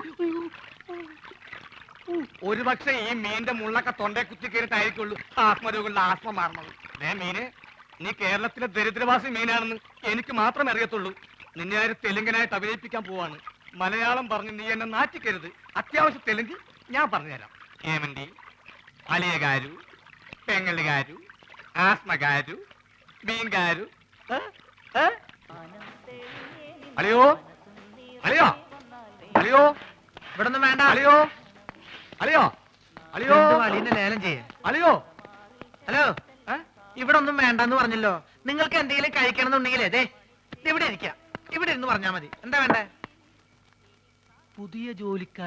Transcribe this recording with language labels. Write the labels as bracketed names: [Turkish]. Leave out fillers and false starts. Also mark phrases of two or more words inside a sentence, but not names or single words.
[Malayalam] ഒരുപക്ഷെ ഈ മീന്റെ മുള്ളൊക്കെ തൊണ്ടേ കുത്തി കയറിട്ടായിരിക്കുള്ളൂ ആത്മരോഗങ്ങളുടെ ആസ്മ മാറണത്. മീന്, നീ കേരളത്തിലെ ദരിദ്രവാസി മീനാണെന്ന് എനിക്ക് മാത്രമേ അറിയത്തുള്ളൂ. നിന്നെ ആര് തെലുങ്കനായിട്ട് അഭിനയിപ്പിക്കാൻ പോവാണ്. മലയാളം പറഞ്ഞ് നീ എന്നെ നാറ്റിക്കരുത്. അത്യാവശ്യം തെലുങ്ക് ഞാൻ പറഞ്ഞുതരാം. [Telugu] ఏమండి అలియ గారు, పెంగళి గారు, ఆస్మ గారు, బీన్ గారు. అలియో అలియో అలియో [Malayalam] ഇവിടെ ഒന്നും വേണ്ട. അലിയോ അലിയോ അലിയോ അളിയനെ ലേലം ചെയ്യാൻ. അലിയോ ഹലോ, ഇവിടെ ഒന്നും വേണ്ടെന്ന് പറഞ്ഞല്ലോ. നിങ്ങൾക്ക് എന്തെങ്കിലും കഴിക്കണം എന്നുണ്ടെങ്കിൽ അതെ ഇവിടെ ഇരിക്കാം. ഇവിടെ ഇരുന്ന് പറഞ്ഞാ മതി. എന്താ വേണ്ടേ? പുതിയ ജോലിക്കാരനായിരിക്കും.